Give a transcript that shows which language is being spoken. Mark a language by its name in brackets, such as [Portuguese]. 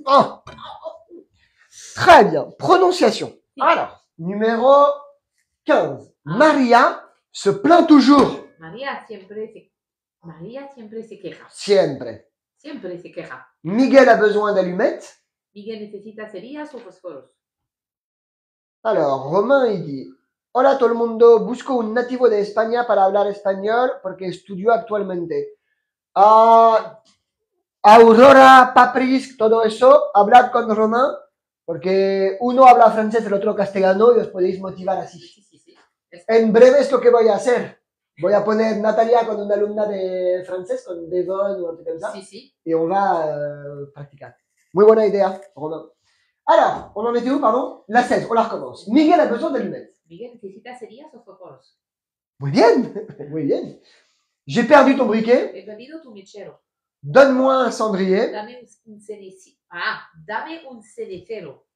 [French] Ah. Très bien. Prononciation. Alors, numéro 15. Maria se plaint toujours. [Spanish] Maria siempre se queja. Siempre. Siempre se queja. [French] Miguel a besoin d'allumettes. [Spanish] Miguel necesita cerillas o fósforos. [French] Alors, Romain, il dit: [Spanish] Hola todo el mundo, busco un nativo de España para hablar español porque estudio actualmente. Aurora, Papris, todo eso, hablad con Romain porque uno habla francés, el otro castellano y os podéis motivar así. Sí. En breve es lo que voy a hacer. Voy a poner Natalia con una alumna de francés, con Devon o algo [French] comme ça. [Spanish] Sí. [French] Et on va praticar. [Spanish] Muy buena idea, Romain. [French] Alors, on en était où, pardon? La 16, on la recommence. Miguel a besoin d'allumettes. [Spanish] Miguel necesita cerillas o fósforos. Muy bien, muy bien. [French] J'ai perdu ton briquet. [Spanish] He perdido tu mechero. [French] Donne-moi un cendrier. [Spanish] Dame un cenicero. Dame un cenicero.